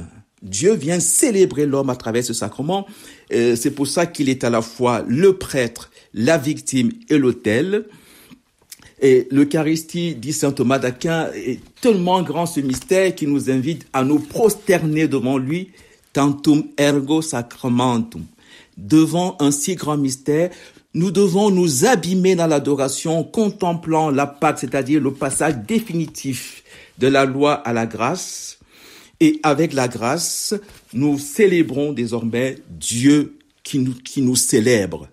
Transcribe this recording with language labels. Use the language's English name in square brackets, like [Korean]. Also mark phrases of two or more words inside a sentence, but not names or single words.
[French] Dieu vient célébrer l'homme à travers ce sacrement. C'est pour ça qu'il est à la fois le prêtre, la victime et l'autel. Et l'Eucharistie, dit saint Thomas d'Aquin, est tellement grand ce mystère qui nous invite à nous prosterner devant lui, [Latin] tantum ergo sacramentum. [French] Devant un si grand mystère, nous devons nous abîmer dans l'adoration, contemplant la Pâque, c'est-à-dire le passage définitif de la loi à la grâce. Et avec la grâce, nous célébrons désormais Dieu qui nous célèbre.